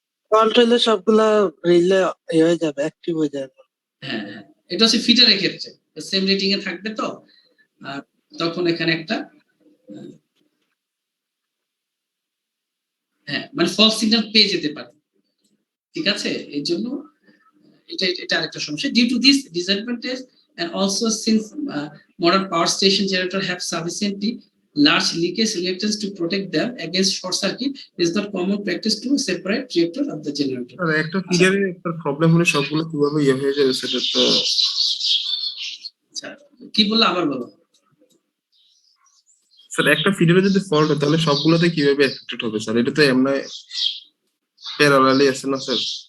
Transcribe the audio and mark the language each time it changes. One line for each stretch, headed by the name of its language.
Bangla: Fault হলে সবগুলা relay হয়ে যাবে, অ্যাক্টিভ হয়ে যাবে। হ্যাঁ, এটা হচ্ছে ফিডারের ক্ষেত্রে সেম রেটিং এ থাকবে, তো আর তখন এখানে একটা হ্যাঁ মানে ফলস সিগন্যাল পেয়ে যেতে পারে, ঠিক আছে? এই জন্য এটা আরেকটা সমস্যা।
English: Due to this disadvantage and also since modern power station generator have sufficiently large leakage reactance to protect them against short circuit is not common practice to separate reactor of the generator.
Bangla: আর একটা ফিডারে একটা problem হলে সবগুলো কিভাবে ইয়ে হয়ে যাবে সেটা তো আচ্ছা কি বললো আবার বলো। স্যার একটা ফিডারে যদি ফল্ট হয় তাহলে সবগুলোতে কিভাবে এফেক্টেড হবে স্যার? এটা তো এমনি প্যারালালি আছে না স্যার?